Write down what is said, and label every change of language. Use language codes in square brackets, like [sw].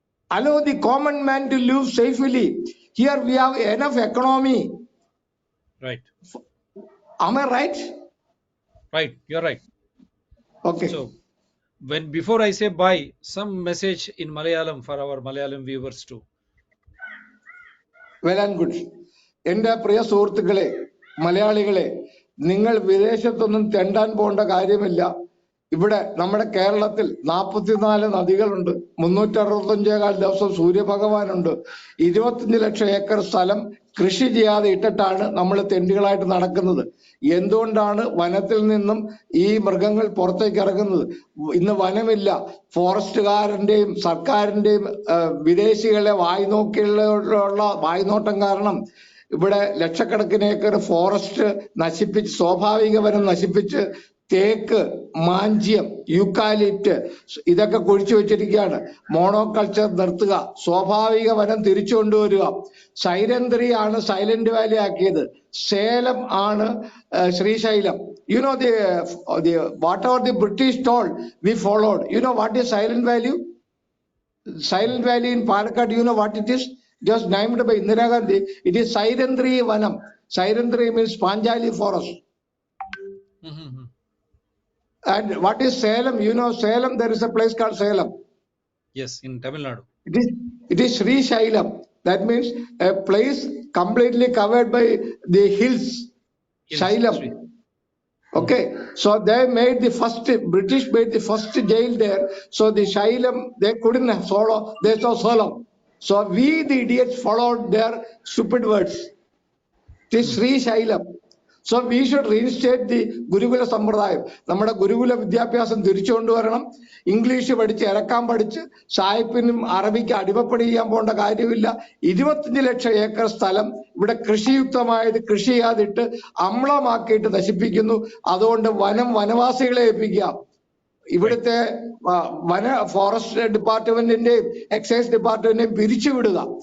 [en] Allow the common man to live safely. Here we have enough economy. Right. Am I right? Right. You're right. Okay. So when before I say bye, some message in Malayalam for our Malayalam viewers too. Well and good. [ml] എൻ്റെ പ്രിയ സുഹൃത്തുക്കളെ, മലയാളികളെ, നിങ്ങൾ വിദേശത്തൊന്നും തെണ്ടാൻ പോകേണ്ട കാര്യമില്ല. ഇവിടെ നമ്മുടെ കേരളത്തിൽ 44 നദികളുണ്ട്, 365 ദിവസം സൂര്യഭഗവാനുണ്ട്, 25 ലക്ഷം ഏക്കർ സ്ഥലം കൃഷി ചെയ്യാതെ ഇട്ടിട്ടാണ് നമ്മൾ തെണ്ടുകളായിട്ട് നടക്കുന്നത്. എന്തുകൊണ്ടാണ് വനത്തിൽ നിന്നും ഈ മൃഗങ്ങൾ പുറത്തേക്ക് ഇറങ്ങുന്നത്? ഇന്ന് വനമില്ല. ഫോറസ്റ്റുകാരന്റെയും സർക്കാരിന്റെയും വിദേശികളെ വായ്നോക്കിയുള്ള വായ്നോട്ടം കാരണം ഇവിടെ ലക്ഷക്കണക്കിന് ഏക്കർ ഫോറസ്റ്റ് നശിപ്പിച്ച്, സ്വാഭാവിക വനം നശിപ്പിച്ച് തേക്ക്, മാഞ്ചിയം, യൂക്കാലിപ്റ്റ് ഇതൊക്കെ കുഴിച്ചു വെച്ചിരിക്കുകയാണ്. മോണോകൾച്ചർ നിർത്തുക, സ്വാഭാവിക വനം തിരിച്ചു കൊണ്ടുവരിക. സൈലന്ത്രിയാണ് സൈലന്റ് വാലി ആക്കിയത്, സേലം ആണ് Srisailam. [en] You know the whatever the British told, we followed. You know what is Silent Valley? Silent Valley in Palakkad, you know what it is? Just named by Indira Gandhi. It is Sairandri Vanam. Sairandri means Panjali forest. And what is Salem? You know Salem, there is a place called Salem. Yes, in Tamil Nadu. It is Sri Shailam. That means a place completely covered by the hills. Shailam. Okay, so they made the first, British made the first jail there. So the Shailam, they couldn't follow, they saw Solam. So we, the idiots, followed their stupid words. It is Sri Shailam. So we should reinstate the ഗുരുകുല സമ്പ്രദായം. [ml] നമ്മുടെ ഗുരുകുല വിദ്യാഭ്യാസം തിരിച്ചു കൊണ്ടുവരണം. English പഠിച്ച് ഇറക്കാൻ പഠിച്ച് സായിപ്പിനും അറബിക്ക് അടിമപ്പണി ചെയ്യാൻ പോകേണ്ട കാര്യമില്ല. 25 ലക്ഷം ഏക്കർ സ്ഥലം ഇവിടെ കൃഷിയുക്തമായത് കൃഷി ചെയ്യാതിട്ട് അമ്ലമാക്കിയിട്ട് നശിപ്പിക്കുന്നു. അതുകൊണ്ട് വനവാസികളെ ഏൽപ്പിക്കുക. ഇവിടുത്തെ ഫോറസ്റ്റ് ഡിപ്പാർട്ട്മെന്റിന്റെയും എക്സൈസ് ഡിപ്പാർട്ട്മെന്റിന്റെയും പിരിച്ചുവിടുക.